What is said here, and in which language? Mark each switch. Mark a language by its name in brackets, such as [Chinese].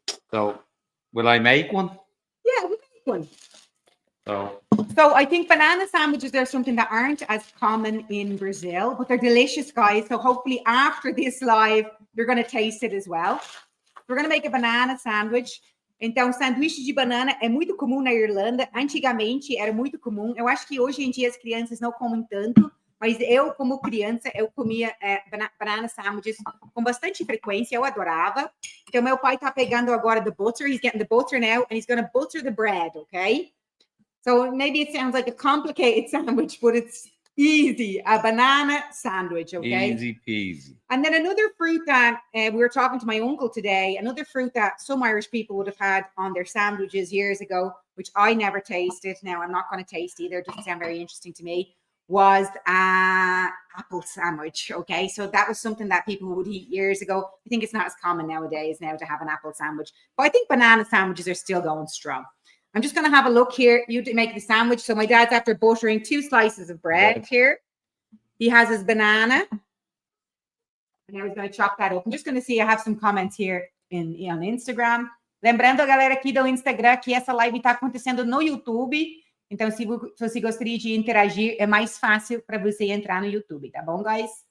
[English] So, will I make one? Yeah, we'll make one. So I think banana sandwiches are something that aren't as common in Brazil, but they're delicious, guys. So hopefully after this live, you're going to taste it as well. We're going to make a banana sandwich. [Portuguese] Então, sanduíche de banana é muito comum na Irlanda. Antigamente era muito comum. Eu acho que hoje em dia as crianças não comem tanto, mas eu, como criança, eu comia banana sandwiches com bastante frequência. Eu adorava. Então, meu pai tá pegando agora [English] the butter. He's getting the butter now, and he's going to butter the bread, okay? So maybe it sounds like a complicated sandwich, but it's easy. A banana sandwich, okay? easy peasy. And then another fruit that we were talking to my uncle today, another fruit that some Irish people would have had on their sandwiches years ago, which I never tasted. Now, I'm not going to taste either. It doesn't sound very interesting to me. Was apple sandwich, okay? So that was something that people would eat years ago. I think it's not as common nowadays now to have an apple sandwich. But I think banana sandwiches are still going strong. I'm just going to have a look here. You make the sandwich. So my dad's after buttering 2 slices of bread here. He has his banana. And now he's going to chop that up. I'm just going to see, I have some comments here on Instagram. [Portuguese] Lembrando, galera, aqui do Instagram, que essa live está acontecendo no YouTube. Então, se você gostaria de interagir, é mais fácil para você entrar no YouTube, tá bom, guys?